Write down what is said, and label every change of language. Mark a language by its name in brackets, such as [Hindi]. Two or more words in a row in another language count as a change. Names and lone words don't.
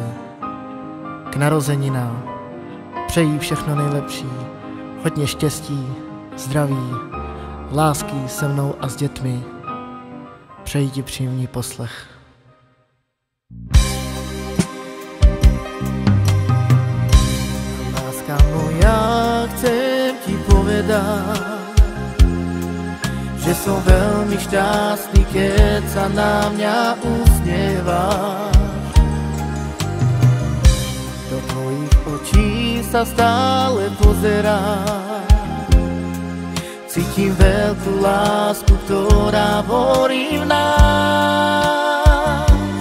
[Czech] K narozeninám přeji všechno nejlepší, hodně štěstí, zdraví, lásky se mnou a s dětmi. Přeji ti příjemný poslech. [Slovak] Láska moja, chcem ti povedať, že som veľmi šťastný, keď sa na mňa usmievaš. Do tvojich očí sa stále pozerám, cítim veľkú lásku, ktorá horí v nás.